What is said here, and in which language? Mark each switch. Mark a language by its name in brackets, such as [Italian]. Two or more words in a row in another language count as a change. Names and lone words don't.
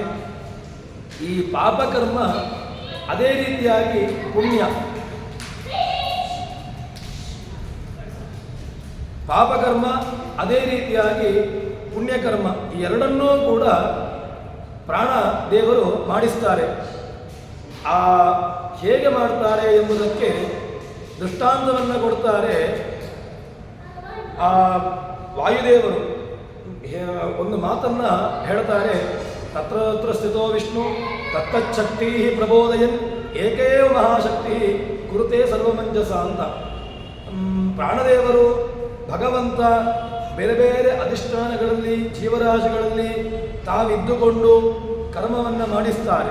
[Kannada] ಈ ಪಾಪಕರ್ಮ ಅದೇ ರೀತಿಯಾಗಿ ಪುಣ್ಯ, ಪಾಪಕರ್ಮ ಅದೇ ರೀತಿಯಾಗಿ ಪುಣ್ಯಕರ್ಮ, ಈ ಎರಡನ್ನೂ ಕೂಡ ಪ್ರಾಣ ದೇವರು ಮಾಡಿಸ್ತಾರೆ. ಆ ಹೇಗೆ ಮಾಡ್ತಾರೆ ಎಂಬುದಕ್ಕೆ ದೃಷ್ಟಾಂತವನ್ನು ಕೊಡ್ತಾರೆ. ಆ ವಾಯುದೇವರು ಒಂದು ಮಾತನ್ನು ಹೇಳ್ತಾರೆ. [Sanskrit] ತತ್ರ ತತ್ರ ಸ್ಥಿತೋ ವಿಷ್ಣು ತತ್ತಚ್ಛಕ್ತಿ ಪ್ರಬೋದಯನ್ ಏಕೇವ ಮಹಾಶಕ್ತಿ ಕುರುತೆ ಸರ್ವಮಂಜಸ ಅಂತ. [Kannada] ಪ್ರಾಣದೇವರು ಭಗವಂತ ಬೇರೆ ಬೇರೆ ಅಧಿಷ್ಠಾನಗಳಲ್ಲಿ ಜೀವರಾಶಿಗಳಲ್ಲಿ ತಾವಿದ್ದುಕೊಂಡು ಕರ್ಮವನ್ನು ಮಾಡಿಸ್ತಾರೆ.